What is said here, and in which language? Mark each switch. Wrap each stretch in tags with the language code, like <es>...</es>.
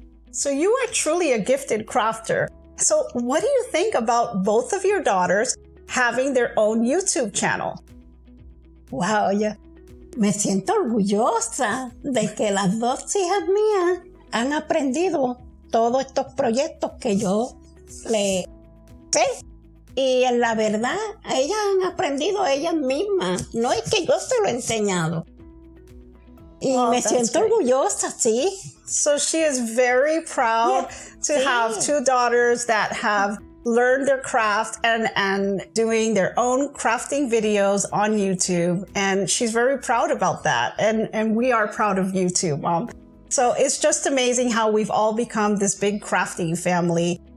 <en>So you are truly a gifted crafter. So what do you think about both of your daughters having their own YouTube channel?</en> <es>Wow, me siento orgullosa de que las dos hijas mías han aprendido todos estos proyectos que yo le sé. Y en la verdad, ellas han aprendido ellas mismas. No es que yo se lo he enseñado. Y me siento orgullosa, sí.</es> <en>So she is very proud to have two daughters that have learned their craft and doing their own crafting videos on YouTube. And she's very proud about that. And we are proud of you too, Mom. So it's just amazing how we've all become this big crafting family.</en>